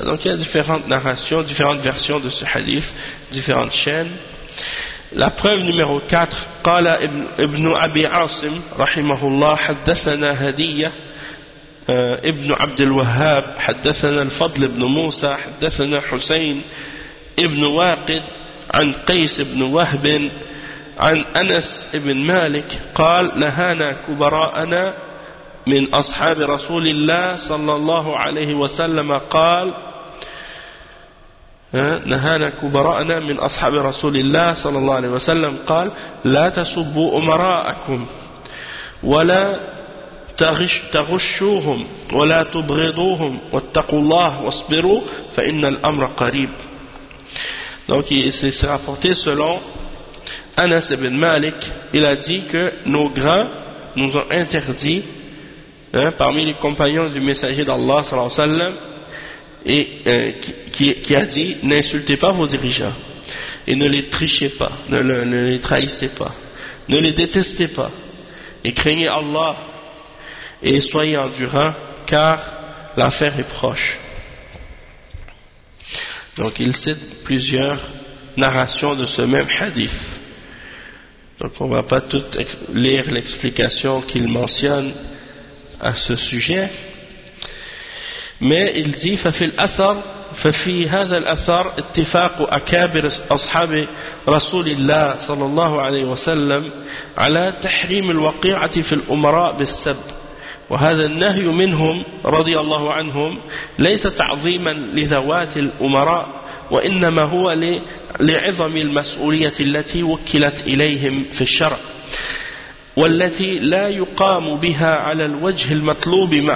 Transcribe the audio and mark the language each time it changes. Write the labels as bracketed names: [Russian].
[French] Donc il y a différentes narrations, différentes versions de ce hadith, différentes chaînes. La preuve numéro 4, [Arabic] قال ابن أبي عاصم رحمه الله حدثنا هدية ابن عبد الوهاب حدثنا الفضل ابن موسى حدثنا حسين ابن واقد عن قيس ابن وهب عن أنس بن مالك قال نهانا كبراءنا من أصحاب رسول الله صلى الله عليه وسلم قال نهانا كبراءنا من أصحاب رسول الله صلى الله عليه وسلم قال لا تسبوا أمراءكم ولا تغشوهم ولا تبغضوهم واتقوا الله واصبروا فإن الأمر قريب. [French] Donc il s'est rapporté selon Anas ibn Malik, il a dit que nos grands nous ont interdit, parmi les compagnons du messager d'Allah, sallallahu alayhi wa sallam, et, qui a dit, n'insultez pas vos dirigeants, et ne les trichez pas, ne les trahissez pas, ne les détestez pas, et craignez Allah, et soyez endurants, car l'affaire est proche. Donc il cite plusieurs narrations de ce même hadith. Donc on ne va pas tout lire l'explication qu'il mentionne à ce sujet. Mais il dit [Arabic] ففي الأثر ففي هذا الأثر اتفاق أكابر أصحاب رسول الله صلى الله عليه وسلم على تحريم الوقيعة في الأمراء بالسب وهذا النهي منهم رضي الله عنهم ليس تعظيما لذوات الأمراء وإنما هو لعظم المسؤولية التي وكلت إليهم في الشرع والتي لا يقام بها على الوجه المطلوب